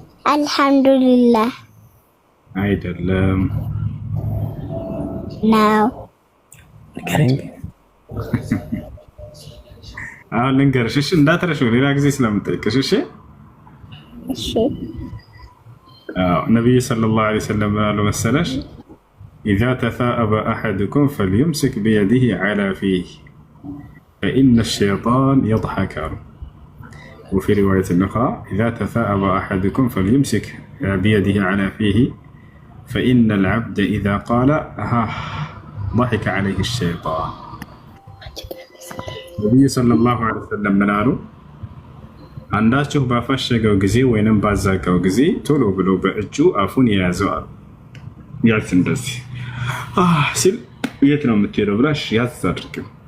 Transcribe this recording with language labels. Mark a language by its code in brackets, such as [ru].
[am] አልሐምዱሊላህ አይደለም ነው። አሁን ልንገርሽ እሺ፣ እንዳትረሺው ሌላ ጊዜ ስለምጠይቅሽ እሺ። እሺ ነብዩ ሰለላሁ ዐለይሂ ወሰለም አሉ መሰለሽ [ar] إذا تثاءب أحدكم فليمسك بيده على فيه فإن الشيطان يضحك. وفي رواية أخرى إذا تثاءب أحدكم فليمسك بيده على فيه فإن العبد إذا قال ضحك عليه الشيطان. النبي صلى الله عليه وسلم [am] منالو አንዳችሁ ባፈሸገው ጊዜ ወይንም ባዛጋው ጊዜ ቶሎ ብሎ በእጁ አፉን የያዘዋል። ያዝ እንደዚህ ሲል የት ነው የምትሄደው ብላሽ ያዝ አድርጊው።